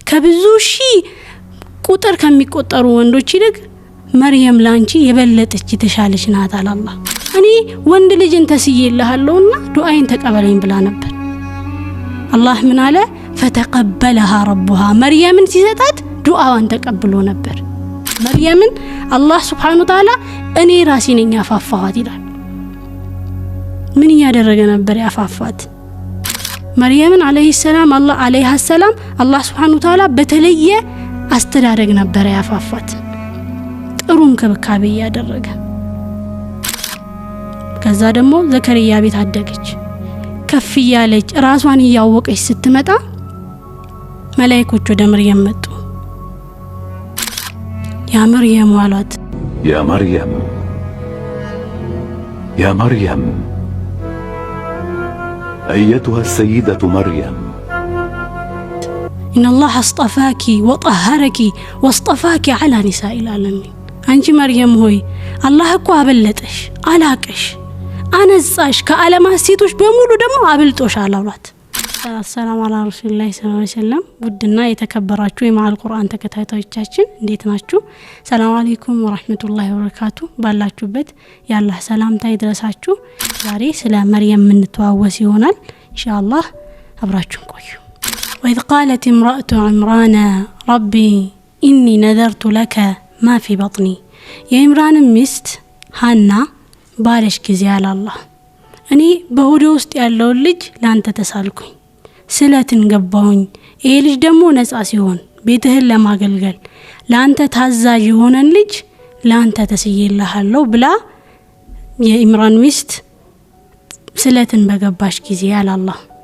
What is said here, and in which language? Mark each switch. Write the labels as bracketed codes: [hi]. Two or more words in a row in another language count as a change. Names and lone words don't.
[am] ከብዙ ሺህ ቁጥር ከሚቆጠሩ ወንዶች ይልቅ መርየም ላንቺ የበለጠች የተሻለች ናት አላህ። እኔ ወንድ ልጅን ተስይልሃለሁና ዱዓይን ተቀበለኝ ብላ ነበር። አላህ ምን አለ? [ar] فتقبلها ربها [am] መርየምን ሲሰጣት ዱዓዋን ተቀብሎ ነበር። መርየምን አላህ [ar] سبحانه وتعالى [am] እኔ ራሴ ነኝ ያፋፋኋት ይላል። ምን ያደረገ ነበር ያፋፋት? መርየምን [ar] عليه السلام [am] አላህ [ar] سبحانه وتعالى [am] በተለየ አስተዳደግ ነበር ያፋፋት፣ ጥሩ እንክብካቤ ያደረገ። ከዛ ደግሞ ዘከሪያ ቤት አደገች። ከፍ ያለች ራሷን ያወቀች ስትመጣ መላእክቶች ወደ መርየም መጡ። ያ መርየም አሏት፣ [ar] يا مريم يا مريم أيتها السيدة مريم إن الله اصطفاك وطهرك واصطفاك على نساء العالمين أنت مريم هوي الله [am] እኮ አበለጠሽ አላቀሽ አነጻሽ ከዓለማት ሴቶች በሙሉ ደግሞ አብልጦሽ አላሏት። ሰላም አለ ረሱላህ [ar] صلى الله عليه وسلم። [am] ውድና የተከበራችሁ የማል ቁርአን ተከታታዮቻችን እንዴት ናችሁ? [ar] السلام عليكم ورحمة الله وبركاته። [am] ባላችሁበት ያላህ ሰላምታ ይድረሳችሁ። ዛሬ ስለ መርየም እንተዋወስ ይሆናል ኢንሻአላህ። አብራችሁን ቆዩ። [ar] وإذ قالت امرأة عمران ربي إني نذرت لك ما في بطني يا عمران [am] ሚስት ሃና ባለሽ ጊዜ አላህ እኔ በሆዴ ውስጥ ያለው ልጅ ላንተ ተሳልኩኝ፣ ስለትን ገባሁኝ። ይሄ ልጅ ደግሞ ነፃ ሲሆን ቤትህን ለማገልገል ላንተ ታዛዥ የሆነ ልጅ ላንተ ተስይልሃለሁ ብላ የኢምራን ሚስት ስለትን በገባሽ ጊዜ አላህ